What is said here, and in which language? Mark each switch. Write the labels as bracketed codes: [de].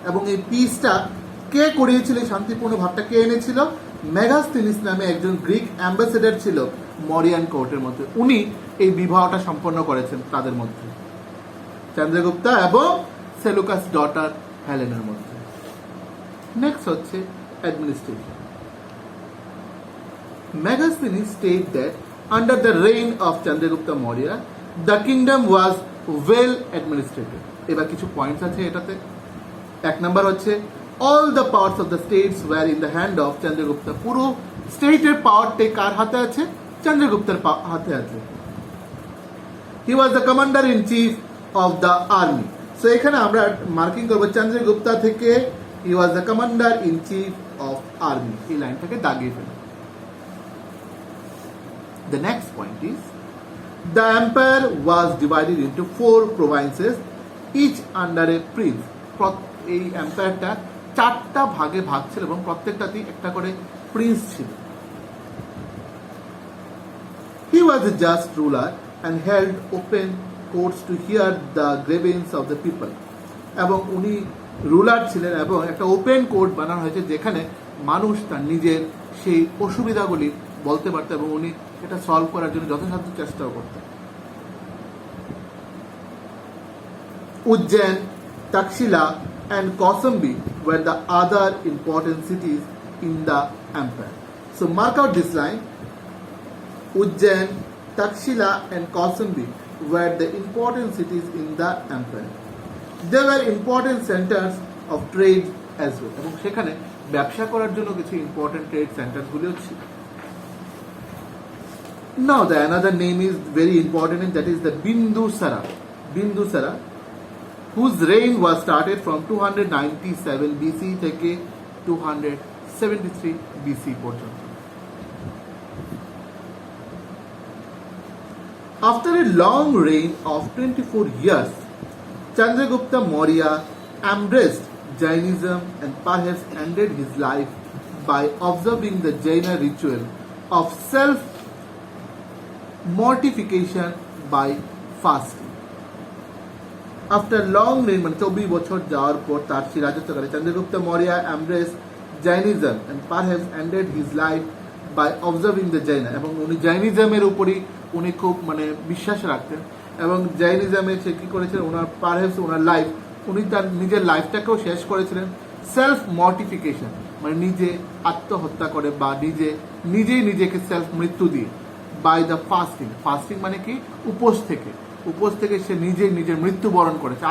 [bn] এবং এই পিসটা কে করিয়েছিল? শান্তিপূর্ণ ভাবটা কে এনেছিল? মেগাস্থেনিস নামে একজন গ্রিক অ্যাম্বাসেডর ছিল মরিয়ান কোর্টের মধ্যে, উনি এই বিবাহটা সম্পন্ন করেছেন তাদের মধ্যে, চন্দ্রগুপ্তা এবং সেলুকাস ডটার হেলেনের মধ্যে। নেক্সট হচ্ছে administration. [en] Megasthenes state that under the reign of Chandragupta Maurya, the kingdom was well administrated. এবার কিছু points আছে এটাতে। এক নাম্বার হচ্ছে all the powers of the states were in the hand of Chandragupta. [bn] পুরো স্টেটের পাওয়ারটা কার হাতে আছে? চন্দ্রগুপ্তের হাতে আছে। He was the commander in chief of the army. So এখানে আমরা মার্কিং করবো চন্দ্রগুপ্তা থেকে হি was the commander in chief of army, এই লাইনটাকে দাগিয়ে ফেলুন। [en] The next point is the empire was divided into 4 provinces, each under a prince. [bn] এই এম্পায়ারটা 4টা ভাগে ভাগ ছিল এবং প্রত্যেকটাতেই একটা করে প্রিন্স ছিল। [en] He was a just ruler and held open courts to hear the grievances of the people. [bn] এবং উনি রুলার ছিলেন এবং একটা ওপেন কোর্ট বানানো হয়েছে যেখানে মানুষ তার নিজের সেই অসুবিধাগুলি বলতে পারত এবং উনি এটা সলভ করার জন্য যথাসাধ্য চেষ্টাও করতেন। [en] Ujjain, Takshashila and Kausambi were the other important cities in the empire. So mark out this line. Ujjain, Takshila and Kausambi were the important cities in the empire. They were important centers of trade as well. [bn] এবং সেখানে ব্যবসা করার জন্য কিছু important trade সেন্টারগুলিও ছিল। [en] Now the another name is very important and that is the Bindusara. Bindusara, whose reign was started from 297 BC থেকে 273 BC পর্যন্ত। After a long reign of 24 years, Chandragupta Maurya embraced Jainism and perhaps ended his life by observing the Jaina ritual of self-mortification by fasting. After long reign, মানে 24 বছর যাওয়ার পর তার সেই রাজত্বকালে Chandragupta Maurya embraced Jainism and perhaps ended his life [bn] by observing the Jaina, এবং উনি জৈনিজমের উপরই উনি খুব মানে বিশ্বাস রাখতেন এবং জৈনিজমে সে কী করেছিলেন ওনার পারহ্যাপস ওনার লাইফ উনি তার নিজের লাইফটাকেও শেষ করেছিলেন সেলফ মর্টিফিকেশন মানে নিজে আত্মহত্যা করে বা নিজেই নিজেকে সেলফ মৃত্যু দিয়ে বাই দ্য ফাস্টিং মানে কি উপোস থেকে সে নিজের মৃত্যুবরণ করেছে।